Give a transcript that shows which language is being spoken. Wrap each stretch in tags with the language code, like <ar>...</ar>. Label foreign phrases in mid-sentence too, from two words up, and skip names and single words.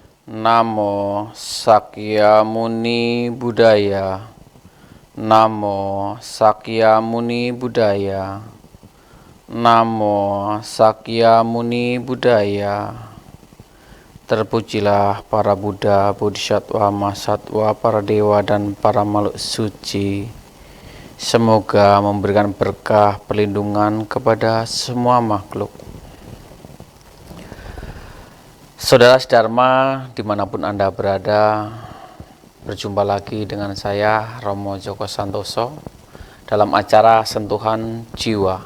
<pi>Namo Sakyamuni Buddhaya. Namo Sakyamuni Buddhaya. Namo Sakyamuni Buddhaya.</pi> <id>Terpujilah para Buddha, Bodhisattva, Mahasatwa, para dewa dan para makhluk suci. Semoga memberikan berkah perlindungan kepada semua makhluk. Saudara Dharma, dimanapun Anda berada, berjumpa lagi dengan saya, Romo Joko Santoso, dalam acara Sentuhan Jiwa.</id>